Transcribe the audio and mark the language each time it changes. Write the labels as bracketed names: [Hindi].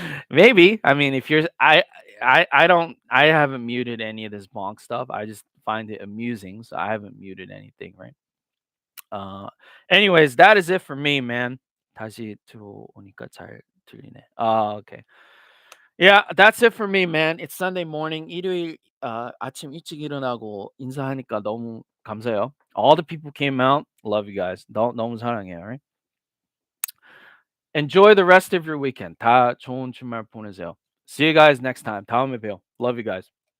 [English] Maybe. I mean, if you're I haven't muted any of this bonk stuff. I just find it amusing, so I haven't muted anything, right? Anyways, that is it for me, man. [Korean] 다시 들어오니까 잘 들리네. 오케이. [English] Yeah, that's it for me, man. It's Sunday morning. [Korean] 일요일 아침 일찍 일어나고 인사하니까 너무 감사해요. [English] All the people came out. Love you guys. [Korean] 너무 사랑해요. [English] Alright? Enjoy the rest of your weekend. [Korean] 다 좋은 주말 보내세요. [English] See you guys next time. [Korean] 다음에 봬요. [English] Love you guys.